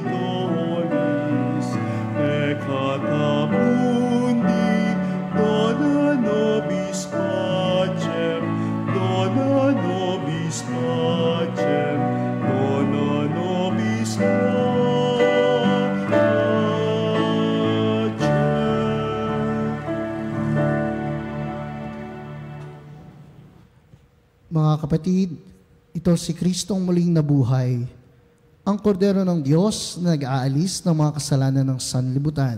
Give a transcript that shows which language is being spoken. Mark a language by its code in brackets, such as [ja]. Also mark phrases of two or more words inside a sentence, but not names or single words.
[la] tollis peccata mundi, dona nobis pacem, dona nobis pacem, dona nobis pacem. [tl] Mga kapatid, ito si Kristong muling nabuhay, ang kordero ng Diyos na nag-aalis ng mga kasalanan ng sanlibutan.